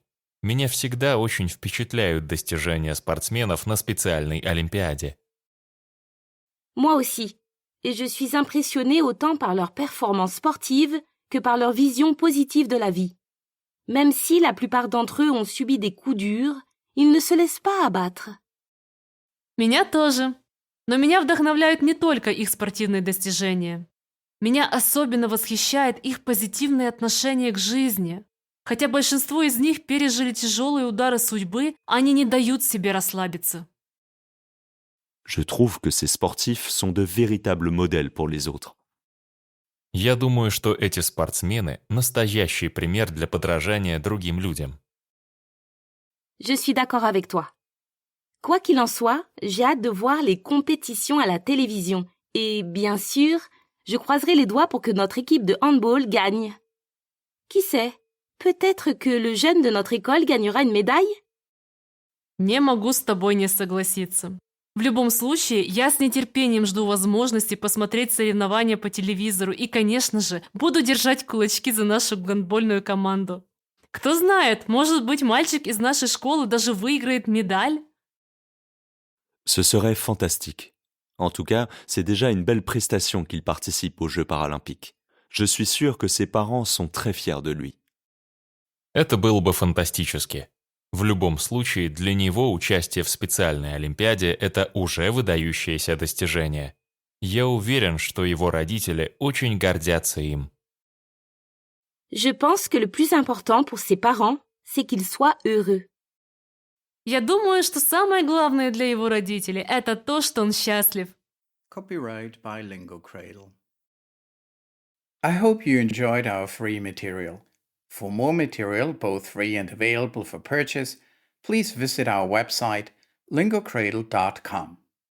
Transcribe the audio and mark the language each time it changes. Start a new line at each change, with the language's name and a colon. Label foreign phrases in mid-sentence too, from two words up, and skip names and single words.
Russian: Меня всегда очень впечатляют достижения спортсменов на специальной олимпиаде.
French: Moi aussi, et je suis impressionnée autant par leur performance sportive que par leur vision positive de la vie. Même si la plupart d'entre eux ont subi des coups durs, ils ne se laissent pas abattre.
Russian: Меня тоже. Но меня вдохновляют не только их спортивные достижения. Меня особенно восхищает их позитивное отношение к жизни. Хотя большинство из них пережили тяжелые удары судьбы, они не дают себе расслабиться.
French: Je trouve que ces sportifs sont de véritables modèles pour les autres.
Russian: Я думаю, что эти спортсмены – настоящий пример для подражания другим людям.
French: Je suis d'accord avec toi. Quoi qu'il en soit, j'ai hâte de voir les compétitions à la télévision. Et bien sûr, je croiserai les doigts pour que notre équipe de handball gagne. Qui sait, peut-être que le jeune de notre école gagnera une médaille?
Russian: Не могу с тобой не согласиться. В любом случае, я с нетерпением жду возможности посмотреть соревнования по телевизору и, конечно же, буду держать кулачки за нашу гандбольную команду. Кто знает, может быть, мальчик из нашей школы даже выиграет медаль?
French: Ce serait fantastique. En tout cas, c'est déjà une belle prestation qu'il participe aux Jeux paralympiques. Je suis sûr que ses parents sont très fiers de lui.
Russian: Это было бы фантастически. В любом случае, для него участие в специальной олимпиаде – это уже выдающееся достижение. Я уверен, что его родители очень гордятся им.
French: Je pense que le plus important pour ses parents, c'est qu'ils soient heureux.
Russian: Я думаю, что самое главное для его родителей – это то, что он счастлив.
English: Copyright by Lingo Cradle. I hope you enjoyed our free material. For more material, both free and available for purchase, please visit our website lingocradle.com.